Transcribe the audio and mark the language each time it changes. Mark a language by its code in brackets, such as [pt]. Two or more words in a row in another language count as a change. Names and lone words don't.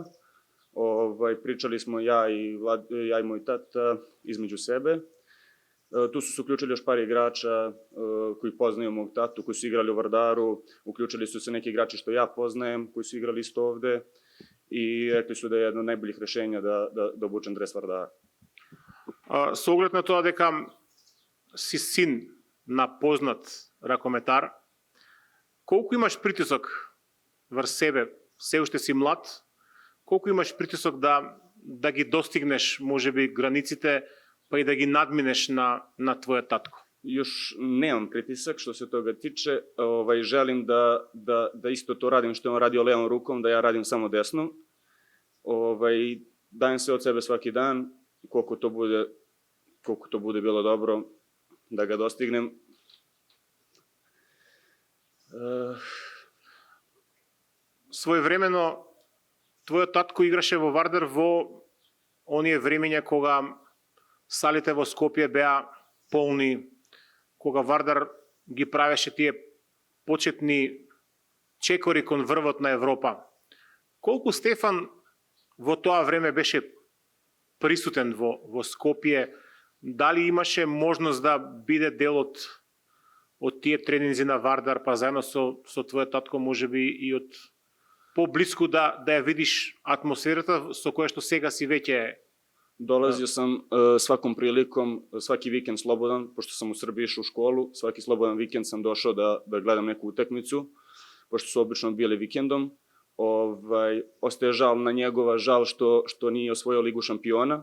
[sr] Pričali smo ja i moj tata između sebe. Tu su se uključili još par igrača koji poznaju mog tatu, koji su igrali u Vardaru, uključili su se neki igrači što ja poznajem, koji su igrali isto ovde i rekli su da je jedno od najboljih rešenja da obučem dres Vardara. [mk] Со оглед на тоа дека си син на познат ракометар, колку имаш притисок врз себе, се уште си млад, колку имаш притисок да ги достигнеш можеби границите, па и да ги надминеш на твојот татко? [sr] Još nemam pritisak što se toga tiče, želim da isto to radim što je on radio levom rukom, da ja radim samo desnom. Dajem se od sebe svaki dan, koliko to bude bilo dobro da ga dostignem. [mk] Своевремено твојот татко играше во Вардар во оние времења кога салите во Скопје беа полни, кога Вардар ги правеше тие почетни чекори кон врвот на Европа. Колку Стефан во тоа време беше присутен во Скопје? Дали имаше можност да биде дел од тие тренинзи на Вардар, па заедно со твојот татко можеби и од поблиску да ја видиш атмосферата со која што сега си веќе? [sr] Dolazio sam svakom prilikom, svaki vikend slobodan, pošto sam u Srbiji išao u školu, svaki slobodan vikend sam došao da gledam neku utakmicu, pošto su obično bili vikendom. Ostaje žal na njegova, žal što nije osvojio Ligu šampiona.